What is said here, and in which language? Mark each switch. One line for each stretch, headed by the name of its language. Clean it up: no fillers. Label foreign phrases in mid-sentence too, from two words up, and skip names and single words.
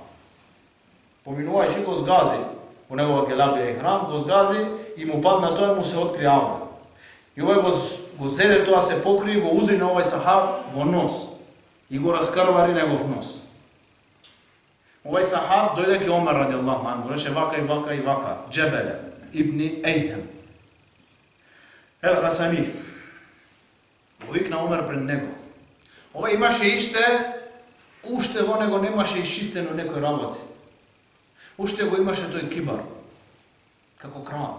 Macedonian: Поминувајќи го згази во негова гелабија ихрам, го згази и му падна тоа, му се откри авра. И овој го зеде тоа, се покри, го удри на овој сахаб во нос и го раскрвари негов нос. Овој сахаб дојде ке Омер
Arabic: رضي الله عنه,
Macedonian: му реше вака и вака и вака, Џебеле Ибн Ейхем ел-Гасани. Го викна Омер пред него. Ова имаше уште во него немаше исчистено некој работи. Уште го имаше тој кибар, како крал.